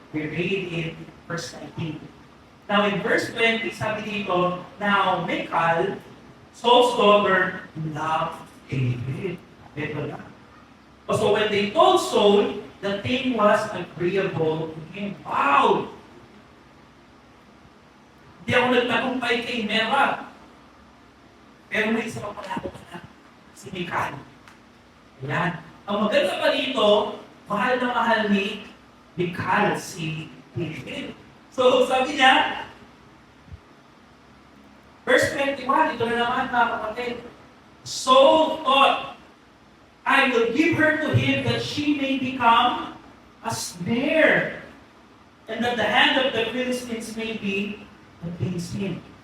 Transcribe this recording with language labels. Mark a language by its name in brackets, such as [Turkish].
[English] We read in verse 19. Now in verse 20, [Filipino] sabi dito, [English] now Michal, Saul's daughter, loved David. [Filipino] Ito na. [English] So when they told Saul, the thing was agreeable to him. Wow! [Filipino] Hindi ako nagtagumpay kay Merab. Pero may isa pa pala ako na, si Michal. Ayan. Ang maganda pa dito, mahal na mahal ni Michal si David. So, sabi niya, verse 21, ito na naman mga kapatid. [English] Saul thought, I will give her to him that she may become a snare, and that the hand of the Philistines may be against him.